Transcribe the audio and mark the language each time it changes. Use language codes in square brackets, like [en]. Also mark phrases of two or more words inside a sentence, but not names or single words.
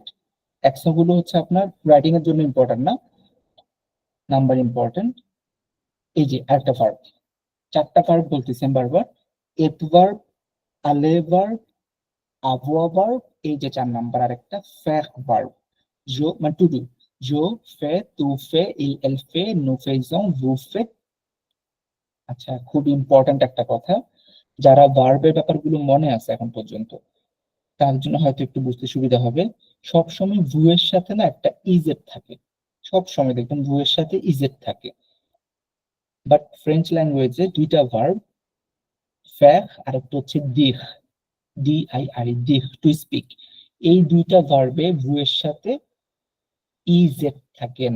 [bn] অ্যাকশন গুলো হচ্ছে আপনার রাইটিং এর জন্য ইম্পর্টেন্ট না, নাম্বার ইম্পর্টেন্ট। এই যে একটা ভার্ব, চারটা ভার্ব বলতেছেন বারবার, এট ভার্ব, আলে ভার্ব, avoir verb, এই যে 4 নাম্বার আরেকটা faire verb, je মানে [en] to do, [fr] je fais, tu fais, elle fait, nous faisons, vous faites। [bn] আচ্ছা, খুব ইম্পর্টেন্ট একটা কথা, যারা ভার্বের ব্যাপারগুলো মনে আছে এখন পর্যন্ত তার জন্য হয়তো একটু বুঝতে সুবিধা হবে। সবসময় ভু এর সাথে না একটা ইজেড থাকে, সব সময় দেখবেন ভু এর সাথে ইজেড থাকে, বাট [en] French language [bn] দুইটা ভার্ব, ফ্যার আর একটা হচ্ছে দিখ, DIR, দিখ, [en] to speak, [bn] এই দুইটা ভার্বে ভু এর সাথে ইজেড থাকে না।